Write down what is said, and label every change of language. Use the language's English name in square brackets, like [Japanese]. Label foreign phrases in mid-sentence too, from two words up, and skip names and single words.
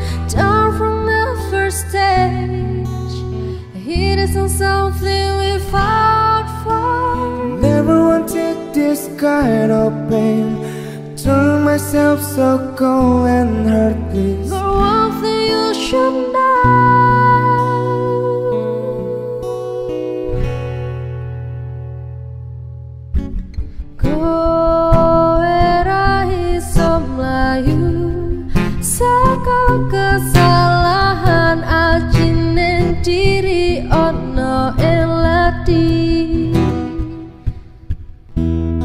[English] Down from the first stage, it isn't something we fought for. Never wanted this kind of pain. Turn myself so cold and heartless. But one thing you should know, [Javanese] kowe ra iso mlayu saka kesalahan ajine diri ono elati.